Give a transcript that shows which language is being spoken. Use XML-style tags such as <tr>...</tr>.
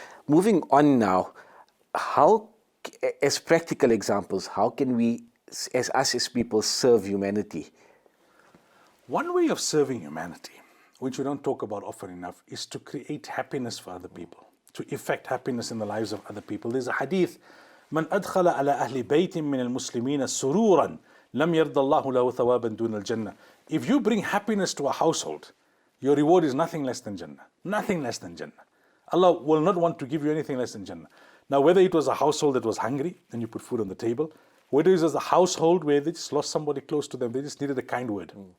<en>Moving on now, how, as practical examples, how can we, as people, serve humanity? One way of serving humanity, which we don't talk about often enough, is to create happiness for other people, to effect happiness in the lives of other people. There's a hadith,</en> <ar>من أدخل على أهل بيت من المسلمين سرورا لم يرضى الله له ثوابا دون الجنة.</ar> <en>If you bring happiness to a household, your reward is nothing less than Jannah. Nothing less than Jannah. Allah will not want to give you anything less than Jannah. Now, whether it was a household that was hungry and you put food on the table, whether it was a household where they just lost somebody close to them, they just needed a kind word.</en>